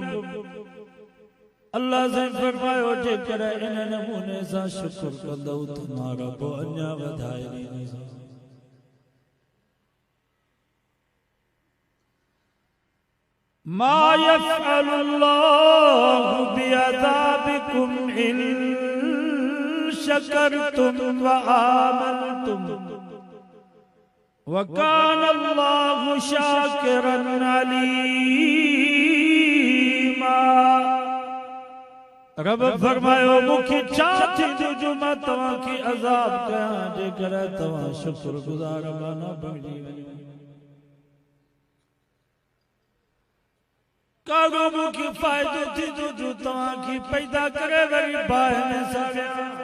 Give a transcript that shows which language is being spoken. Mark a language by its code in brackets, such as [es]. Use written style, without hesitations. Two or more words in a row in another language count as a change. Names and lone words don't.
[sd] अल्लाह से फरमायो जेकर इन नमूने सां शुक्र कंदो त मां रब अञा वधाए ॾींदुसि। [ar] ما يفعل الله بعذابكم إن شكرتم وآمنتم وكان الله شاكرا عليما. [sd] रब फरमायो मूंखे छा थींदो जो मां तव्हांखे अज़ाब कयां जेकर तव्हां शुक्रगुज़ार न बणिजी वञो। कागो मूंखे फ़ाइदो थींदो जो तव्हांखे पैदा करे वरी बाहि में साड़ियां।